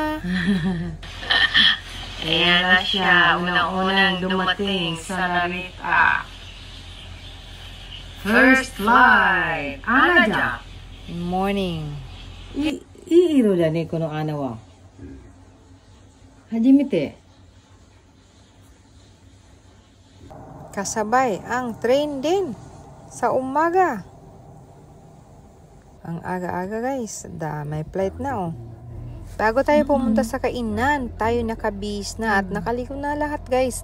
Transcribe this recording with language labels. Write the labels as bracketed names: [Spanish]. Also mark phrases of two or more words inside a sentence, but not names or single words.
[Filipino] Ayan na siya, unang-unang dumating sa Narita. [English] First flight, Anaja. Good morning. [Japanese] いい色だね、この穴は。初めて。 [Filipino] Kasabay ang train din sa umaga. Ang aga-aga guys. May flight na oh. Bago tayo pumunta sa kainan, tayo nakabihis na at nakaligo na lahat guys.